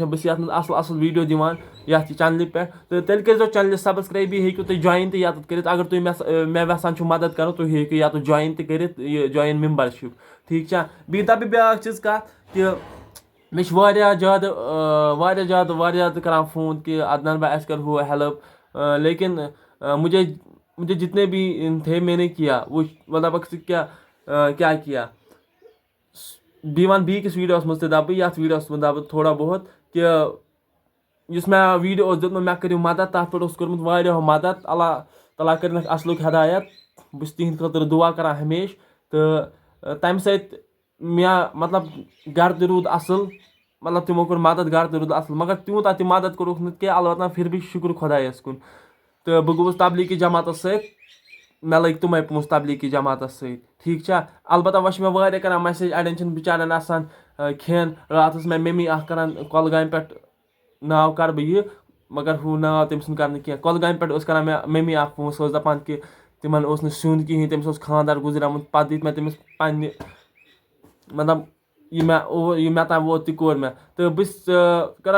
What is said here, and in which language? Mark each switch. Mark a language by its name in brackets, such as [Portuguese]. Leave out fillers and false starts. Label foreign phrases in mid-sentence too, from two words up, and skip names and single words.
[Kashmiri] بہٕ چھُس یتھ منٛز اصل ویٖڈیو دِوان یتھ چنلہِ پٮ۪ٹھ تہٕ تیٚلہِ کٔرۍزیو چنلہِ سبسکرایب بیٚیہِ ہیٚکِو تُہۍ جویِن تہِ یتھ کٔرِتھ اگر تُہۍ مےٚ یژھان چھِو مدد کرُن تُہۍ ہیٚکِو یتھ جویِن تہِ کٔرِتھ یہِ [English] join membership [Kashmiri] ٹھیٖک چھا بیٚیہِ دپہٕ بہٕ بیٛاکھ چیٖز کتھ کہ مےٚ چھِ واریاہ زیادٕ کران فون کہ عدنان بھائی اَسہِ کر ہُہ ہیلپ [Urdu] لیکن مجھے جتنے بھی تھے میں نے کیا وہ مطلب کیا کیا [Kashmiri] بیٚیہِ وَنہٕ بیٚیہِ کِس ویٖڈیوَس منٛز تہِ دَپہٕ بہٕ یَتھ ویٖڈیوَس منٛز دَپہٕ بہٕ [Urdu] تھوڑا بہت [Kashmiri] کہ یُس مےٚ ویٖڈیو اوس دیُتمُت مےٚ کٔرِو مدد تَتھ پٮ۪ٹھ اوس کوٚرمُت واریاہو مدد اللہ تعالیٰ کٔرِنَکھ اصلُک ہدایت بہٕ چھُس تِہنٛدِ خٲطرٕ دُعا کران ہمیشہِ تہٕ تَمہِ سۭتۍ مےٚ مطلب گرٕ تہِ روٗد اصل مطلب تِمو کوٚر مدد گرٕ تہِ روٗد اصل مگر تیوٗتاہ تہِ مدد کوٚرُکھ نہٕ کینٛہہ البتہ [Urdu] پھر بھی [Kashmiri] شُکر خۄدایس کُن تہٕ بہٕ گوٚوُس تبلیغی جماعتس سۭتۍ مےٚ لٔگۍ تِمے پونٛسہٕ تبلیٖغی جماعتس سۭتۍ ٹھیٖک چھا البتہ وۄنۍ چھِ مےٚ واریاہ کران میسیج اڑٮ۪ن چھِنہٕ بِچارٮ۪ن آسان کھٮ۪ن راتھ ٲس مےٚ ممی اکھ کران کۄلگامہِ پٮ۪ٹھ ناو کرٕ بہٕ یہِ مگر ہُہ ناو تٔمۍ سُنٛد کرنہٕ کینٛہہ کۄلگامہِ پٮ۪ٹھ ٲس کران مےٚ ممی اکھ فون سۄ ٲس دپان کہِ تِمن اوس نہٕ سیُن کِہینۍ تٔمِس اوس خانٛدر گُزریومُت پتہٕ دِتۍ مےٚ تٔمِس پننہِ مطلب یہِ مےٚ تام ووت تہِ کوٚر مےٚ تہٕ بہٕ چھُس کران